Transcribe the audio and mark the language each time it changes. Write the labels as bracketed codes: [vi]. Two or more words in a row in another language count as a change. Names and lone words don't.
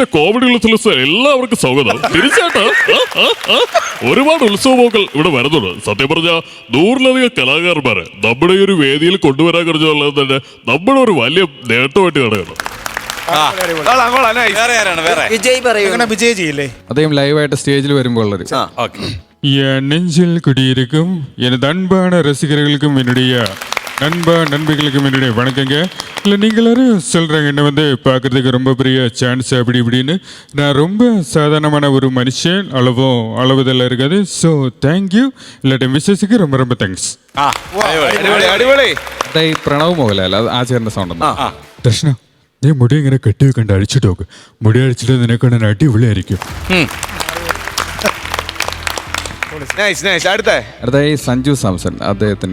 [ml] കോമഡി ഉത്സവത്തിൽ എല്ലാവർക്കും സ്വാഗതം. തിരിച്ചാട്ട് ഒരുപാട് ഉത്സവങ്ങൾ ഇവിടെ വരുന്നുണ്ട്. സത്യം പറഞ്ഞാൽ 100-ലധികം കലാകാരന്മാരെ നമ്മുടെ ഈ ഒരു വേദിയിൽ കൊണ്ടുവരാൻ കഴിഞ്ഞുള്ളത് തന്നെ നമ്മുടെ ഒരു വലിയ നേട്ടമായിട്ട് കാണുകയാണ്. വിജയ് ചെയ്യില്ലേ? അദ്ദേഹം ലൈവായിട്ട് സ്റ്റേജിൽ വരുമ്പോൾ ഉള്ളത് [ta] நெஞ்சில் குடியிருக்கும் எனது அன்பான ரசிகர்களுக்கும் என்னுடைய நண்பர்களுக்கும் என்னுடைய வணக்கங்க. இல்லை நீங்கள் எல்லாரும் சொல்கிறாங்க என்ன வந்து பார்க்குறதுக்கு ரொம்ப பெரிய சான்ஸ் அப்படி இப்படின்னு. நான் ரொம்ப சாதாரணமான ஒரு மனுஷன், அளவுதெல்லாம் இருக்காது. [en] so thank you. [ta] இல்லாட்டும் விசேஷத்துக்கு ரொம்ப ரொம்ப தேங்க்ஸ். [ml] പ്രണവ് മോഹൻലാൽ ആ ചേട്ടൻ്റെ സൗണ്ട്. ദർശന, നീ മുടി ഇങ്ങനെ കെട്ടി വെക്കണ്ട, അഴിച്ചിട്ട് നോക്ക്. മുടി അഴിച്ചിട്ട് നിനക്ക് അടിപൊളിയായിരിക്കും. അടുത്തായി സഞ്ജു സാംസൺ. അദ്ദേഹത്തിന്